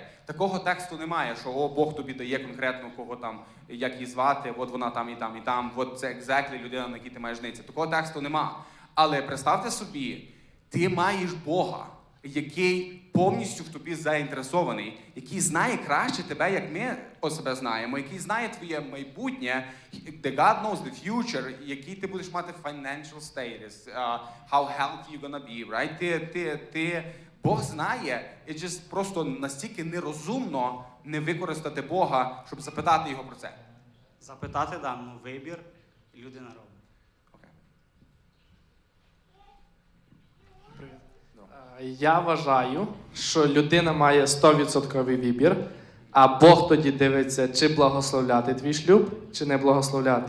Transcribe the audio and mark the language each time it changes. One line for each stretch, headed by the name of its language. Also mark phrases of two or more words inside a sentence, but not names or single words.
Ukrainian: Такого тексту немає, що Бог тобі дає конкретно кого там, як її звати, от вона там і там, і там, от це exactly людина, на якій ти маєш женитися. Такого тексту нема. Але представте собі, ти маєш Бога, який повністю в тобі заінтересований, який знає краще тебе, як ми себе знаємо, який знає твоє майбутнє,
English: the God knows the future,
Ukrainian: який ти будеш мати
English: financial status, how healthy you're gonna be, right?
Ukrainian: Бог знає, і just просто настільки нерозумно не використати Бога, щоб запитати його про це. Запитати, вибір людина робить. Я вважаю, що людина має 100% вибір, а Бог тоді дивиться, чи благословляти твій шлюб, чи не благословляти.